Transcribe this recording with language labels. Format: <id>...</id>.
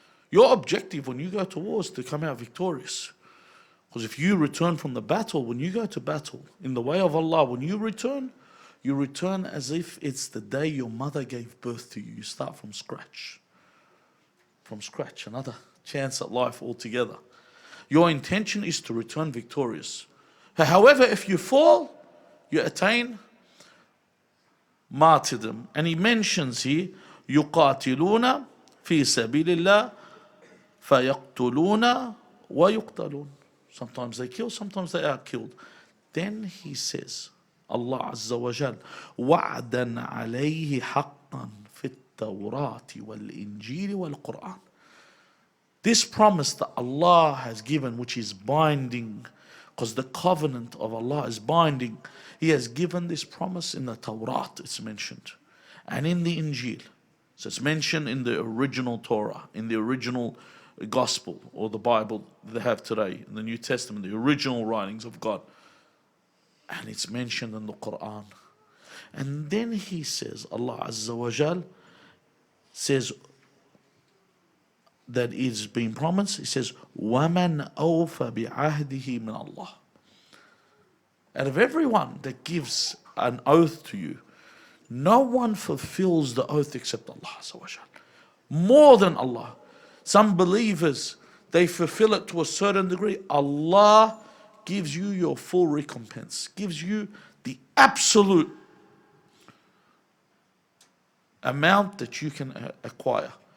<en>Your objective when you go to war is to come out victorious. Because if you return from the battle, when you go to battle in the way of Allah, when you return as if it's the day your mother gave birth to you. You start from scratch. From scratch, another chance at life altogether. Your intention is to return victorious. However, if you fall, you attain martyrdom. And he mentions here,</en> <ar>يُقَاتِلُونَ فِي سَبِيلِ اللَّهِ فَيَقْتُلُونَ وَيُقْتَلُونَ.</ar> <en>Sometimes they kill, sometimes they are killed. Then he says, Allah Azza wa Jal,</en> <ar>وَعْدًا عَلَيْهِ حَقًّا فِي التَّوْرَاةِ وَالْإِنْجِيلِ وَالْقُرْآنِ.</ar> <en>This promise that Allah has given, which is binding, because the covenant of Allah is binding. He has given this promise in the Torah, it's mentioned, and in the Injil. So it's mentioned in the original Torah, in the original Gospel, or the Bible they have today, in the New Testament, the original writings of God. And it's mentioned in the Quran. And then he says, Allah Azza wa Jal says that it's been promised. He says,</en> <ar>وَمَنْ أَوْفَ بِعَهْدِهِ مِنَ اللَّهِ.</ar> <en>Out of everyone that gives an oath to you, no one fulfills the oath except Allah Azza wa Jal. More than Allah. Some believers, they fulfill it to a certain degree. Allah gives you your full recompense, gives you the absolute amount that you can acquire.</en>